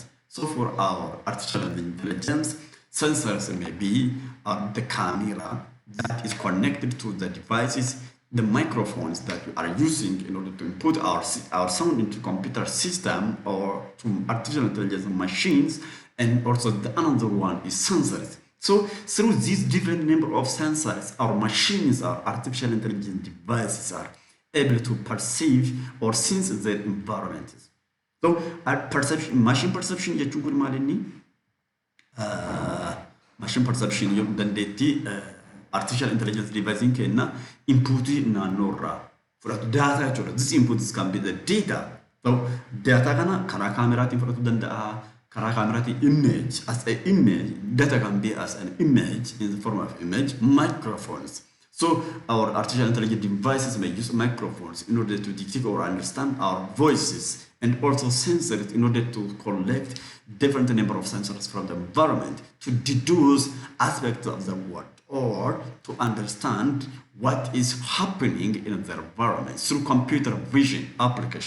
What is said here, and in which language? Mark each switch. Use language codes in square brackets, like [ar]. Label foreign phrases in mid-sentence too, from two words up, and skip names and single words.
[en] So for our artificial intelligence, sensors may be the camera that is connected to the devices, the microphones that we are using in order to input our sound into computer system or to artificial intelligence machines, and also the another one is sensors. So through these different number of sensors, our machines, our artificial intelligence devices are able to perceive or sense their environment. So our machine perception [om] jechuun maalinni [en] machine perception [om] yoo dandeetti [en] artificial intelligence device [om] kenna input naannoorraa fudhatu data jechuudha. [en] This inputs can be the data. So data [om] kana karaa kaameraatiin fudhatu danda'a. Karaa kaameraatiin [en] image as an image. Data can be as an image in the form of image. Microphones. So our artificial intelligence devices may use microphones in order to detect or understand our voices, and also sensors in order to collect different number of sensors from the environment to deduce aspects of the world or to understand what is happening in the environment through computer vision application.